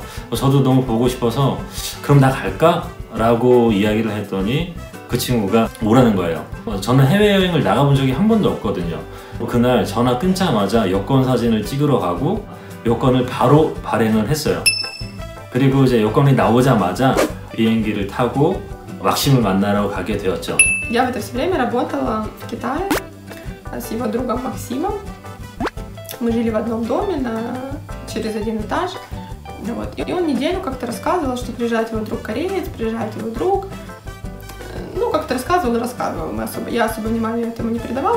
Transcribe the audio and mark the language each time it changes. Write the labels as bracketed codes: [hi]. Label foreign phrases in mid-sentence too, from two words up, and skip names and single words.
[ko] 저도 너무 보고 싶어서 그럼 나 갈까? 라고 이야기를 했더니 그 친구가 오라는 거예요. 저는 해외여행을 나가본 적이 한 번도 없거든요. 그날 전화 끊자마자 여권 사진을 찍으러 가고 여권을 바로 발행을 했어요. 그리고 이제 여권이 나오자마자 비행기를 타고 막심을 만나러 가게 되었죠. [ru] Я в это все время работала в Китае с его другом Максимом. Мы жили в одном доме через один этаж. Вот. И он неделю как-то рассказывал, что приезжает его друг кореец, приезжает его друг. Ну, как-то рассказывал и рассказывал. Я особо внимания этому не придавала.